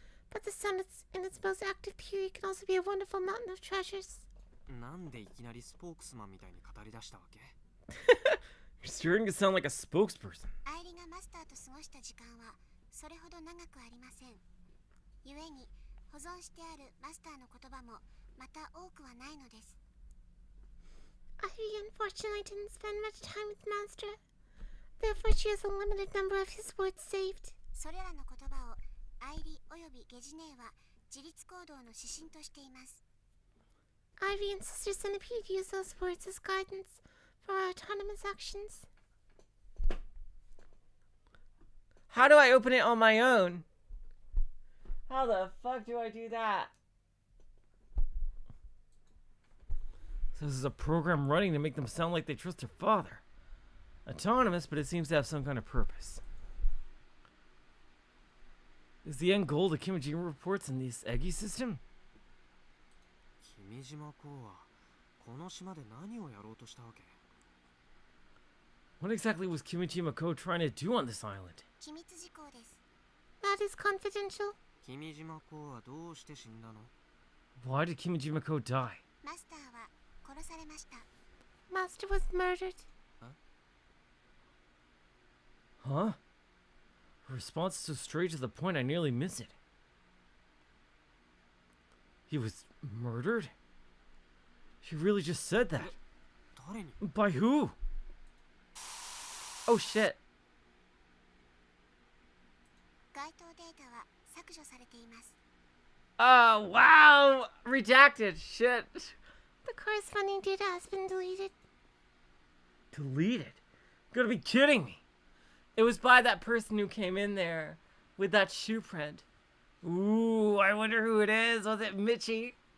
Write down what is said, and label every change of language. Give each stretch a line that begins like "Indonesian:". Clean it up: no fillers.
English: But the sun in its most active period can also be a wonderful mountain of treasures.
Japanese: なんでいきなりスポークスマンみたいに語り出したわけ？
English: You're starting to sound like a spokesperson.
Japanese: アイリがマスターと過ごした時間はそれほど長くありません。故に保存してあるマスターの言葉もまた多くはないのです。
English: Ivy unfortunately didn't spend much time with Master. Therefore, she has a limited number of his words saved.
Japanese: それらの言葉をアイリおよびゲジネーは自立行動の指針としています。
English: Ivy and Sister Centipede use those words as guidance for our autonomous actions. How do I open it on my own? How the fuck do I do that? So this is a program running to make them sound like they trust their father. Autonomous, but it seems to have some kind of purpose. Is the end goal the Kimijima reports in this Eggy system?
Japanese: 君島公はこの島で何をやろうとしたわけ？
English: What exactly was Kimijima Ko trying to do on this island?
Japanese: 機密事項です。
English: That is confidential.
Japanese: 君島公はどうして死んだの？
English: Why did Kimijima Ko die?
Japanese: マスターは殺されました。
English: Master was murdered. Huh? Her response is so straight to the point I nearly miss it. He was murdered? She really just said that.
Japanese: 誰に
English: By who? Oh shit.
Japanese: 該当データは削除されています。
English: Oh wow! Redacted. Shit. The corresponding data has been deleted. Deleted? You gotta be kidding me. It was by that person who came in there with that shoe print. Ooh, I wonder who it is. Was it Mitchie?